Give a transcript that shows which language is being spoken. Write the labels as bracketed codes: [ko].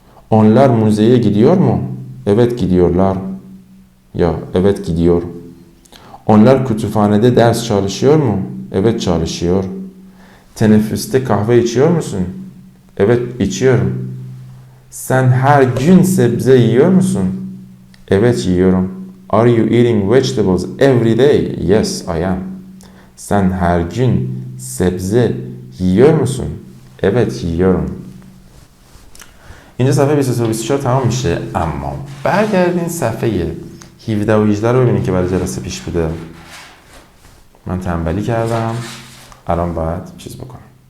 [tr] Onlar müzeye gidiyor mu? Evet gidiyorlar. Ya evet gidiyor. Onlar kütüphanede ders çalışıyor mu? Evet çalışıyor. Teneffüste kahve içiyor musun? Evet içiyorum. Sen her gün sebze yiyor musun? Evet yiyorum. [en] Are you eating vegetables every day? Yes, I am. [tr] Sen her gün sebze yiyor musun? Evet yiyorum. [fa] اینجا صفحه 23 تمام میشه، اما برگردین صفحه 17 و 18 رو ببینید که برای جلسه پیش بوده. من تنبلی کردم، الان باید چیز بکنم.